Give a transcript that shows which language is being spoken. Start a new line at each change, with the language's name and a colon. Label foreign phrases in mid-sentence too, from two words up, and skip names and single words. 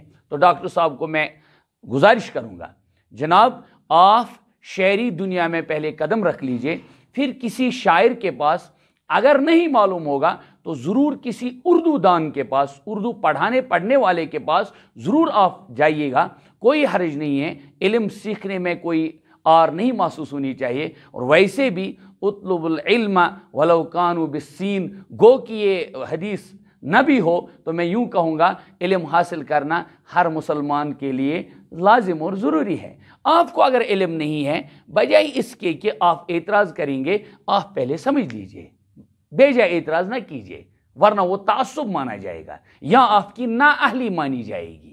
Hindi: तो डॉक्टर साहब को मैं गुजारिश करूँगा, जनाब आप शेरी दुनिया में पहले कदम रख लीजिए, फिर किसी शायर के पास अगर नहीं मालूम होगा तो ज़रूर किसी उर्दू दान के पास, उर्दू पढ़ने वाले के पास ज़रूर आप जाइएगा। कोई हर्ज नहीं है, इल्म सीखने में कोई आर नहीं महसूस होनी चाहिए। और वैसे भी
Arabic: اطلبوا العلم ولو كان بالصين,
Hindi: गो कि ये हदीस न भी हो तो मैं यूँ कहूँगा इल्म हासिल करना हर मुसलमान के लिए लाजिम और ज़रूरी है। आपको अगर इल्म नहीं है, बजाय इसके कि आप एतराज़ करेंगे, आप पहले समझ लीजिए, बेजा एतराज़ ना कीजिए, वरना वो तासुब माना जाएगा या आपकी नाअहली मानी जाएगी।